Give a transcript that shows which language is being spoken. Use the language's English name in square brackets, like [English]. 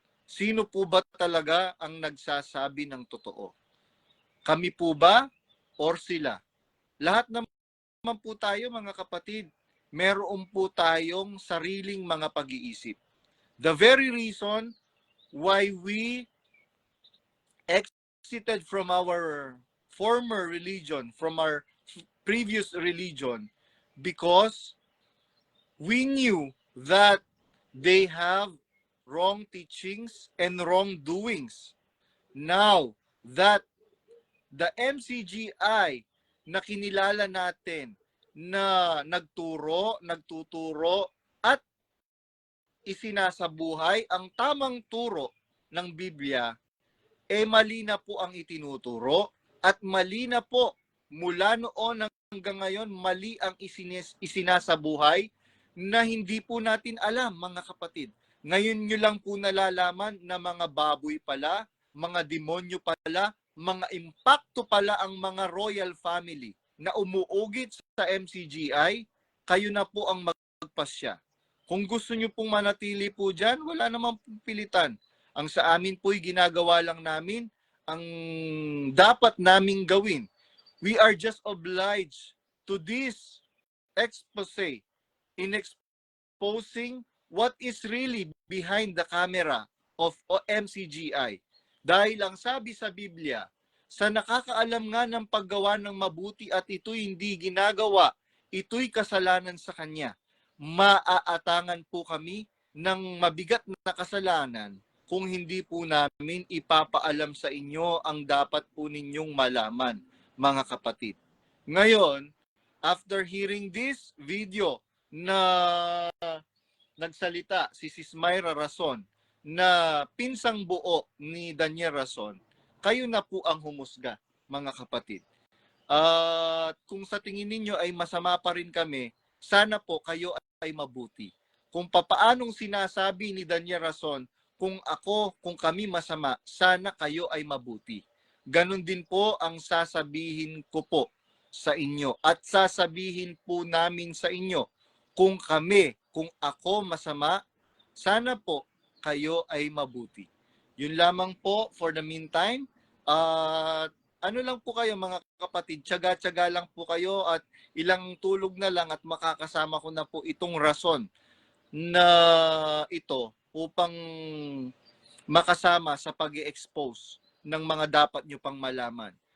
[Filipino] Sino po ba talaga ang nagsasabi ng totoo? Kami po ba or sila? Lahat naman po tayo, mga kapatid, meron po tayong sariling mga pag-iisip. [English] The very reason why we exited from our former religion, from our previous religion, because we knew that they have wrong teachings, and wrongdoings. Now that [Filipino] the MCGI na kinilala natin na nagtuturo at isinasabuhay ang tamang turo ng Biblia, mali na po ang itinuturo at mali na po mula noon hanggang ngayon, mali ang isinasabuhay na hindi po natin alam, mga kapatid. Ngayon nyo lang po nalalaman na mga baboy pala, mga demonyo pala, mga impacto pala ang mga royal family na umuugit sa MCGI, kayo na po ang magpasya. Kung gusto nyo pong manatili po dyan, wala namang pilitan. Ang sa amin po'y ginagawa lang namin ang dapat naming gawin. [English] We are just obliged to this expose in exposing what is really behind the camera of MCGI. [Filipino] Dahil ang sabi sa Biblia, sa nakakaalam nga ng paggawa ng mabuti at ito'y hindi ginagawa, ito'y kasalanan sa kanya. Maaatangan po kami ng mabigat na kasalanan kung hindi po namin ipapaalam sa inyo ang dapat po ninyong malaman, mga kapatid. Ngayon, [English] after hearing this video [Filipino] na nagsalita si Sis Myra Rason na pinsang buo ni Daniel Rason, kayo na po ang humusga, mga kapatid. At kung sa tingin ninyo ay masama pa rin kami, sana po kayo ay mabuti. Kung papaanong sinasabi ni Daniel Rason, kung kami masama, sana kayo ay mabuti. Ganon din po ang sasabihin ko po sa inyo. At sasabihin po namin sa inyo, kung ako masama, sana po kayo ay mabuti. Yun lamang po [English] for the meantime. [Filipino] Ano lang po kayo, mga kapatid, tiyaga-tiyaga lang po kayo at ilang tulog na lang at makakasama ko na po itong rason na ito upang makasama sa pag-i-expose ng mga dapat nyo pang malaman.